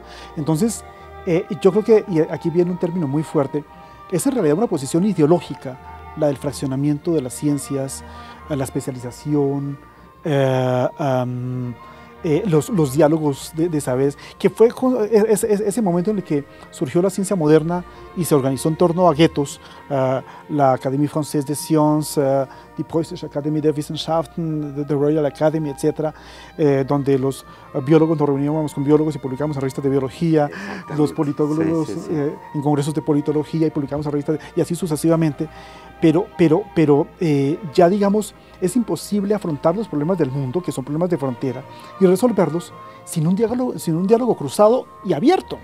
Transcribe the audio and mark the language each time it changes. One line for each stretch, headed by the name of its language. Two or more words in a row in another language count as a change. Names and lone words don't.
Spanish: Entonces, yo creo que, y aquí viene un término muy fuerte, es en realidad una posición ideológica, la del fraccionamiento de las ciencias, la especialización, los diálogos de saberes, que fue ese momento en el que surgió la ciencia moderna y se organizó en torno a guetos, la Académie Française des Sciences, die Preußische Akademie der Wissenschaften, the Royal Academy, etc., donde los biólogos nos reuníamos con biólogos y publicamos en revistas de biología, los politólogos en congresos de politología y publicamos en revistas, y así sucesivamente. Pero ya digamos, es imposible afrontar los problemas del mundo, que son problemas de frontera, y resolverlos sin un diálogo cruzado y abierto.